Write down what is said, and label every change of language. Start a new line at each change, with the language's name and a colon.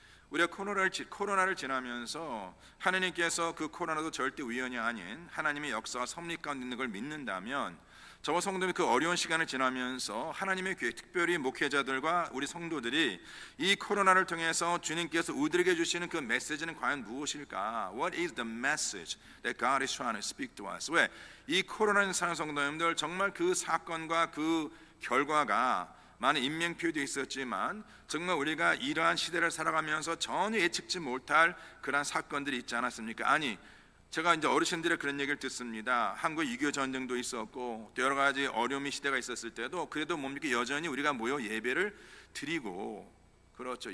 Korean: 우리가 코로나를 지나면서 하나님께서 그 코로나도 절대 우연이 아닌 하나님의 역사와 섭리 가운데 있는 걸 믿는다면 저와 성도님이 그 어려운 시간을 지나면서 하나님의 교회 특별히 목회자들과 우리 성도들이 이 코로나를 통해서 주님께서 우리에게 주시는 그 메시지는 과연 무엇일까?
English: What is the message that God is trying to speak to us?
Korean: 왜? 이 코로나를 사는 성도님들 정말 그 사건과 그 결과가 많은 인명피해도 있었지만 정말 우리가 이러한 시대를 살아가면서 전혀 예측지 못할 그러한 사건들이 있지 않았습니까? 아니 제가 이제 어르신들의 그런 얘기를 듣습니다. 한국 6.25 전쟁도 있었고 또 여러 가지 어려움의 시대가 있었을 때도 그래도 뭡니까 여전히 우리가 모여 예배를 드리고 그렇죠.